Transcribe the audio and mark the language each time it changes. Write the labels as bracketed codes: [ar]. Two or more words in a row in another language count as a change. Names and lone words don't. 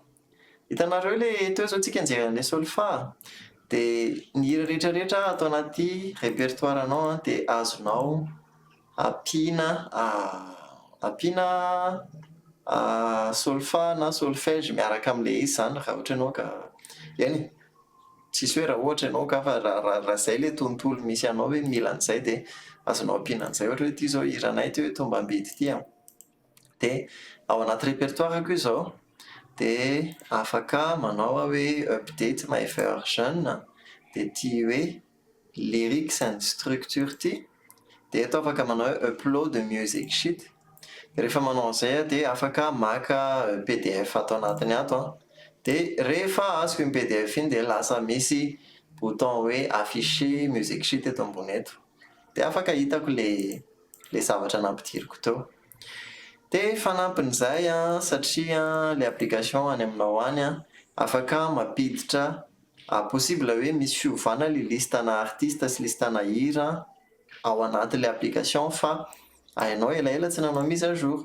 [mg] Hitanareo ilay teo zao tsika nijery an'ilay solfa dia ny hira rehetrarehetra atao anaty répertoire anao dia azonao ampiana solfa na solfège miaraka amin'ilay izy zany raha ohatra ianao ka eny tsisy hoe raha ohatra ianao ka fa raha izay ilay tontolo misy anao hoe mila an'izay dia azonao ampiana an'izay ohatra hoe ity zao hiranay ty hoe tombam-bidy ity a. Dia ao anaty répertoire koa izao dia afaka manao hoe [en] update my version [mg] dia ity hoe [en] lyrics and structure [mg] ity dia atao afaka manao hoe [en] upload music sheet. [mg] Rehefa manao an'izay dia afaka maka PDF atao anatiny ato dia rehefa azoko iny PDF iny dia lasa misy bouton hoe afficher [en] music sheet [mg] eto ambony eto dia afaka hitako ilay zavatra nampidiriko teo. Dia fanampin'izay satria ilay application any aminao any afaka mampiditra possible hoe misy fiovana ilay listana artiste sy listana hira ao anatin'ilay application fa hainao elaela tsy nanao [fr] mise à jour.